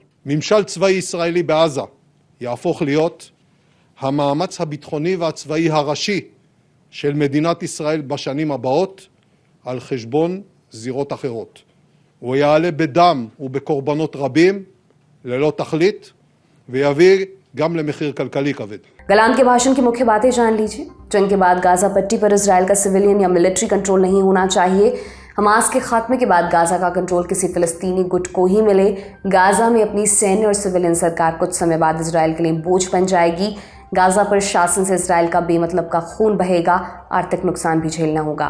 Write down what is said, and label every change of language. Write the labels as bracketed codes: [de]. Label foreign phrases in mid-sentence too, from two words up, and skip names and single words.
[he] ממשל צבאי ישראלי בעזה יהפוך להיות המאמץ הביטחוני והצבאי הראשי של מדינת ישראל בשנים הבאות על חשבון זירות אחרות. הוא יעלה בדם ובקורבנות רבים ללא תכלית ויביא גם למחיר כלכלי כבד. [hi] गलांत के भाषण की मुख्य बातें जान लीजिए। जंग के बाद गाजा पट्टी पर इजराइल का सिविलियन या [en] military control [hi] नहीं होना चाहिए। हमास के खात्मे के बाद गाजा का कंट्रोल किसी फिलिस्तीनी गुट को ही मिले। गाजा में अपनी सैन्य और सिविलियन सरकार कुछ समय बाद इजराइल के लिए बोझ बन जाएगी। गाजा पर शासन से इजराइल का बेमतलब का खून बहेगा, आर्थिक नुकसान भी झेलना होगा।